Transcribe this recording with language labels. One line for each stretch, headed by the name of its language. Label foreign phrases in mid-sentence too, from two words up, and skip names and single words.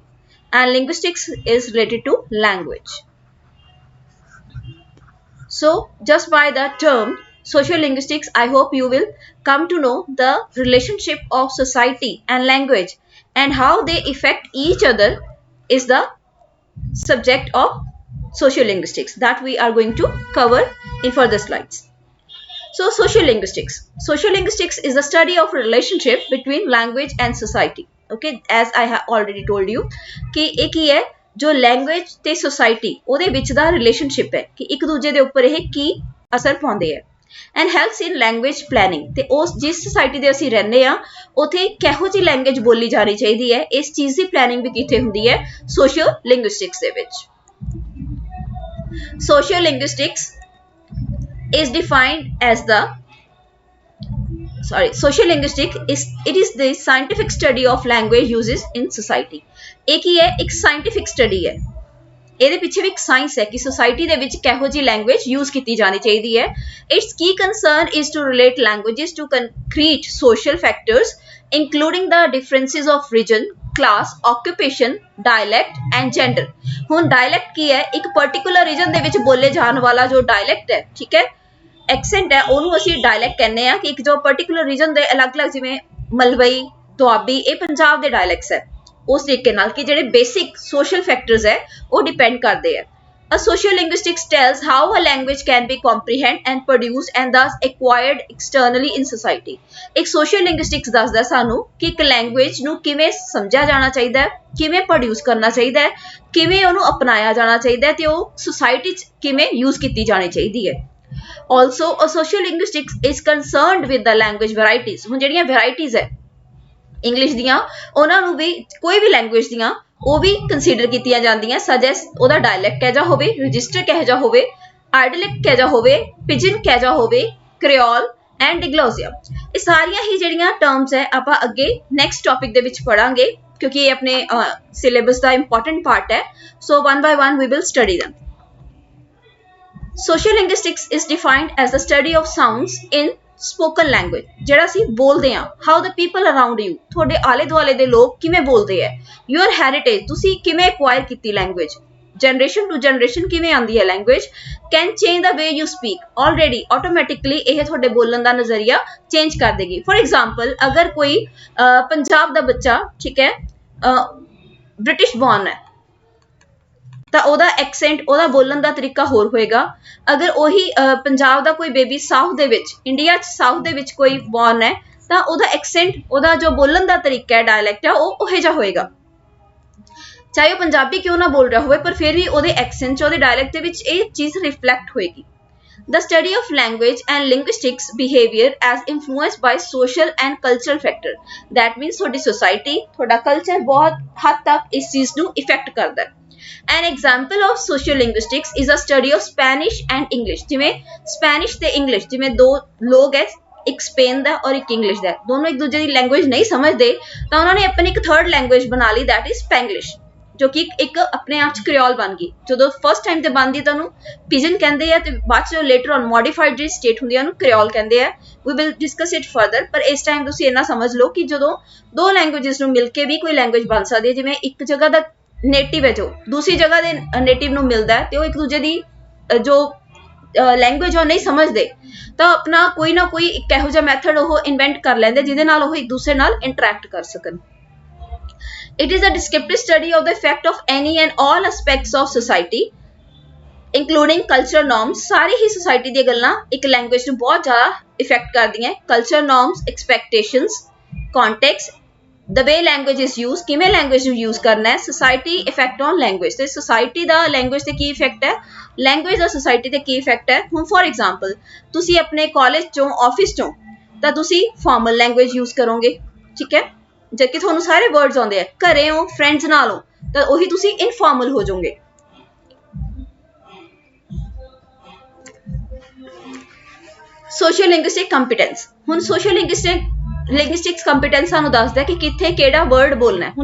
English: And linguistics is related to language. So, just by the term social linguistics, I hope you will come to know the relationship of society and language and how they affect each other is the subject of social linguistics that we are going to cover in further slides. So, social linguistics. Social linguistics is the study of relationship between language and society. Okay, as I have already told you
Hindi: कि एक ही है जो
Punjabi: लैंग्वेज ਤੇ ਸੋਸਾਇਟੀ ਉਹਦੇ ਵਿੱਚ ਦਾ ਰਿਲੇਸ਼ਨਸ਼ਿਪ ਹੈ ਕਿ ਇੱਕ ਦੂਜੇ ਦੇ ਉੱਪਰ ਇਹ ਕੀ ਅਸਰ ਪਾਉਂਦੇ ਹੈ
English: and helps in language planning
Punjabi: ਤੇ ਉਸ ਜਿਸ ਸੋਸਾਇਟੀ ਦੇ ਅਸੀਂ ਰਹਿੰਦੇ ਆ ਉਥੇ ਕਿਹੋ ਜਿਹੀ ਲੈਂਗੁਏਜ ਬੋਲੀ ਜਾਣੀ ਚਾਹੀਦੀ ਹੈ ਇਸ ਚੀਜ਼ ਦੀ ਪਲੈਨਿੰਗ ਵੀ ਕਿੱਥੇ ਹੁੰਦੀ ਹੈ
English: social linguistics
Punjabi: ਦੇ ਵਿੱਚ
English: social linguistics is defined as the social linguistics is the scientific study of language uses in society
Hindi: एक ही है एक
English: scientific study है
Punjabi: ਇਹਦੇ ਪਿੱਛੇ ਵੀ ਇੱਕ ਸਾਇੰਸ ਹੈ ਕਿ ਸੋਸਾਇਟੀ ਦੇ ਵਿੱਚ ਕਿਹੋ ਜਿਹੀ ਲੈਂਗੁਏਜ ਯੂਜ਼ ਕੀਤੀ ਜਾਣੀ ਚਾਹੀਦੀ ਹੈ
English: its key concern is to relate languages to concrete social factors including the differences of region class occupation dialect and gender
Punjabi: ਹੁਣ dialect ਕੀ ਹੈ ਇੱਕ
English: particular region
Punjabi: ਦੇ ਵਿੱਚ ਬੋਲੇ ਜਾਣ ਵਾਲਾ ਜੋ dialect ਹੈ ਠੀਕ ਹੈ ਐਕਸੈਂਟ ਹੈ ਉਹਨੂੰ ਅਸੀਂ ਡਾਇਲੈਕਟ ਕਹਿੰਦੇ ਆ ਕਿ ਇੱਕ ਜੋ
English: particular region
Punjabi: ਦੇ ਅਲੱਗ-ਅਲੱਗ ਜਿਵੇਂ ਮਲਵਈ ਦੁਆਬੀ ਇਹ ਪੰਜਾਬ ਦੇ ਡਾਇਲੈਕਟਸ ਹੈ ਉਸ ਤਰੀਕੇ ਨਾਲ ਕਿ ਜਿਹੜੇ
English: basic social factors
Punjabi: ਹੈ ਉਹ ਡਿਪੈਂਡ ਕਰਦੇ ਆ
English: A social linguistics tells how a language can be comprehended and produced and thus acquired externally in society.
Punjabi: ਇੱਕ
English: social linguistics
Punjabi: ਦੱਸਦਾ ਸਾਨੂੰ ਕਿ ਇੱਕ ਲੈਂਗੁਏਜ ਨੂੰ ਕਿਵੇਂ ਸਮਝਿਆ ਜਾਣਾ ਚਾਹੀਦਾ ਹੈ ਕਿਵੇਂ ਪ੍ਰੋਡਿਊਸ ਕਰਨਾ ਚਾਹੀਦਾ ਹੈ ਕਿਵੇਂ ਉਹਨੂੰ ਅਪਣਾਇਆ ਜਾਣਾ ਚਾਹੀਦਾ ਹੈ ਤੇ ਉਹ ਸੋਸਾਇਟੀ 'ਚ ਕਿਵੇਂ ਯੂਜ਼ ਕੀਤੀ ਜਾਣੀ ਚਾਹੀਦੀ ਹੈ
English: Also, a social linguistics is concerned with the language varieties.
Punjabi: ਹੁਣ ਜਿਹੜੀਆਂ varieties ਹੈ ਇੰਗਲਿਸ਼ ਦੀਆਂ ਉਹਨਾਂ ਨੂੰ ਵੀ ਕੋਈ ਵੀ ਲੈਂਗੁਏਜ ਦੀਆਂ ਉਹ ਵੀ ਕੰਸੀਡਰ ਕੀਤੀਆਂ ਜਾਂਦੀਆਂ ਸਜੈਸ ਉਹਦਾ ਡਾਇਲੈਕਟ ਕਿਹੋ ਜਿਹਾ ਹੋਵੇ ਰਜਿਸਟਰ ਕਿਹੋ ਜਿਹਾ ਹੋਵੇ ਆਈਡਿਲੈਕਟ ਕਿਹੋ ਜਿਹਾ ਹੋਵੇ ਪਿਜਨ ਕਿਹੋ ਜਿਹਾ ਹੋਵੇ
English: creole and diglossia
Punjabi: ਇਹ ਸਾਰੀਆਂ ਹੀ ਜਿਹੜੀਆਂ ਟਰਮਸ ਹੈ ਆਪਾਂ ਅੱਗੇ
English: next topic
Punjabi: ਦੇ ਵਿੱਚ ਪੜਾਂਗੇ ਕਿਉਂਕਿ ਇਹ ਆਪਣੇ ਸਿਲੇਬਸ ਦਾ
English: important part
Punjabi: ਹੈ
English: so one by one we will study them. Social linguistics is defined as the study of sounds in spoken language
Punjabi: ਜਿਹੜਾ ਅਸੀਂ ਬੋਲਦੇ ਆ
English: how the people around you
Punjabi: ਤੁਹਾਡੇ ਆਲੇ ਦੁਆਲੇ ਦੇ ਲੋਕ ਕਿਵੇਂ ਬੋਲਦੇ ਆ
English: your heritage
Punjabi: ਤੁਸੀਂ ਕਿਵੇਂ acquire ਕੀਤੀ
English: language generation to generation
Punjabi: ਕਿਵੇਂ ਆਂਦੀ ਹੈ
English: language can change the way you speak already automatically
Punjabi: ਇਹ ਤੁਹਾਡੇ ਬੋਲਣ ਦਾ ਨਜ਼ਰੀਆ ਚੇਂਜ ਕਰ ਦੇਗੀ
English: for example
Punjabi: ਅਗਰ ਕੋਈ ਪੰਜਾਬ ਦਾ ਬੱਚਾ ਠੀਕ ਹੈ
English: British born
Punjabi: ਹੈ ਤਾਂ ਉਹਦਾ ਐਕਸੈਂਟ ਉਹਦਾ ਬੋਲਣ ਦਾ ਤਰੀਕਾ ਹੋਰ ਹੋਏਗਾ ਅਗਰ ਉਹੀ ਪੰਜਾਬ ਦਾ ਕੋਈ ਬੇਬੀ ਸਾਊਥ ਦੇ ਵਿੱਚ ਇੰਡੀਆ 'ਚ ਸਾਊਥ ਦੇ ਵਿੱਚ ਕੋਈ ਬੌਰਨ ਹੈ ਤਾਂ ਉਹਦਾ ਐਕਸੈਂਟ ਉਹਦਾ ਜੋ ਬੋਲਣ ਦਾ ਤਰੀਕਾ ਹੈ ਡਾਇਲੈਕਟ ਹੈ ਉਹ ਉਹੇ ਜਿਹਾ ਹੋਏਗਾ ਚਾਹੇ ਉਹ ਪੰਜਾਬੀ ਕਿਉਂ ਨਾ ਬੋਲ ਰਿਹਾ ਹੋਵੇ ਪਰ ਫਿਰ ਵੀ ਉਹਦੇ ਐਕਸੈਂਟ 'ਚ ਉਹਦੇ ਡਾਇਲੈਕਟ ਦੇ ਵਿੱਚ ਇਹ ਚੀਜ਼ ਰਿਫਲੈਕਟ ਹੋਏਗੀ
English: The study of language and linguistics behavior as influenced by social and cultural factor that means
Punjabi: ਤੁਹਾਡੀ society ਤੁਹਾਡਾ culture ਬਹੁਤ ਹੱਦ ਤੱਕ ਇਸ ਚੀਜ਼ ਨੂੰ ਇਫੈਕਟ ਕਰਦਾ ਹੈ
English: An example of social linguistics is a study of Spanish and English
Punjabi: ਜਿਵੇਂ Spanish ਤੇ English ਜਿਵੇਂ ਦੋ ਲੋਕ ਹੈ ਇੱਕ ਸਪੇਨ ਦਾ ਔਰ ਇੱਕ ਇੰਗਲਿਸ਼ ਦਾ ਦੋਨੋਂ ਇੱਕ ਦੂਜੇ ਦੀ ਲੈਂਗੁਏਜ ਨਹੀਂ ਸਮਝਦੇ ਤਾਂ ਉਹਨਾਂ ਨੇ ਆਪਣੀ ਇੱਕ
English: third language
Punjabi: ਬਣਾ ਲਈ
English: that is Spanglish
Punjabi: ਜੋ ਕਿ ਇੱਕ ਆਪਣੇ ਆਪ ਚ ਕ੍ਰੀਓਲ ਬਣ ਗਈ ਜਦੋਂ
English: first time
Punjabi: ਤੇ ਬਣਦੀ ਤਾਂ ਉਹਨੂੰ ਪਿਜਨ ਕਹਿੰਦੇ ਆ ਤੇ ਬਾਅਦ ਚ
English: later on modified
Punjabi: ਜਿਹੜੀ ਸਟੇਟ ਹੁੰਦੀ ਆ ਉਹਨੂੰ ਕ੍ਰੀਓਲ ਕਹਿੰਦੇ ਆ
English: we will discuss it further
Punjabi: ਪਰ ਇਸ ਟਾਈਮ ਤੁਸੀਂ ਇੰਨਾ ਸਮਝ ਲਓ ਕਿ ਜਦੋਂ ਦੋ ਲੈਂਗੁਏजेस ਨੂੰ ਮਿਲ ਕੇ ਵੀ ਕੋਈ ਲੈਂਗੁਏਜ ਬਣ ਸਕਦੀ ਹੈ ਜਿਵੇਂ ਇੱਕ ਜਗ੍ਹਾ ਦਾ ਨੇਟਿਵ ਹੈ ਜੋ ਦੂਸਰੀ ਜਗ੍ਹਾ ਦੇ ਨੇਟਿਵ ਨੂੰ ਮਿਲਦਾ ਤੇ ਉਹ ਇੱਕ ਦੂਜੇ ਦੀ ਜੋ ਲੈਂਗੁਏਜ ਉਹ ਨਹੀਂ ਸਮਝਦੇ ਤਾਂ ਆਪਣਾ ਕੋਈ ਨਾ ਕੋਈ ਇੱਕ ਇਹੋ ਜਿਹਾ ਮੈਥਡ ਉਹ ਇਨਵੈਂਟ ਕਰ ਲੈਂਦੇ ਜਿਹਦੇ ਨਾਲ ਉਹ ਇੱਕ ਦੂਸਰੇ ਨਾਲ ਇੰਟਰੈਕਟ ਕਰ ਸਕਣ
English: It is a descriptive study of the effect of any and all aspects of society including cultural norms
Punjabi: ਸਾਰੀ ਹੀ society ਦੀਆਂ ਗੱਲਾਂ ਇੱਕ ਲੈਂਗੁਏਜ ਨੂੰ ਬਹੁਤ ਜ਼ਿਆਦਾ ਇਫੈਕਟ ਕਰਦੀਆਂ
English: cultural norms expectations context the way language is used
Punjabi: ਕਿਵੇਂ language ਨੂੰ use ਕਰਨਾ ਹੈ
English: society effect on language
Punjabi: ਤੇ society ਦਾ language ਤੇ ਕੀ ਇਫੈਕਟ ਹੈ language ਦਾ society ਤੇ ਕੀ ਇਫੈਕਟ ਹੈ ਹੁਣ
English: for example
Punjabi: ਤੁਸੀਂ ਆਪਣੇ ਕਾਲਜ ਚੋਂ ਆਫਿਸ ਚੋਂ ਤਾਂ ਤੁਸੀਂ
English: formal language use
Punjabi: ਕਰੋਗੇ ਠੀਕ ਹੈ ਜਦਕਿ ਤੁਹਾਨੂੰ ਸਾਰੇ ਵਰਡਸ ਆਉਂਦੇ ਆ ਘਰੇ ਹੋ ਫਰੈਂਡਸ ਨਾਲ ਹੋ ਤਾਂ ਉਹੀ ਤੁਸੀਂ ਇਨਫਾਰਮਲ ਹੋ ਜਾਓਗੇ
English: social linguistic competence
Punjabi: ਹੁਣ
English: social linguistic linguistics competence
Punjabi: ਸਾਨੂੰ ਦੱਸਦਾ ਕਿ ਕਿੱਥੇ ਕਿਹੜਾ ਵਰਡ ਬੋਲਣਾ ਹੈ।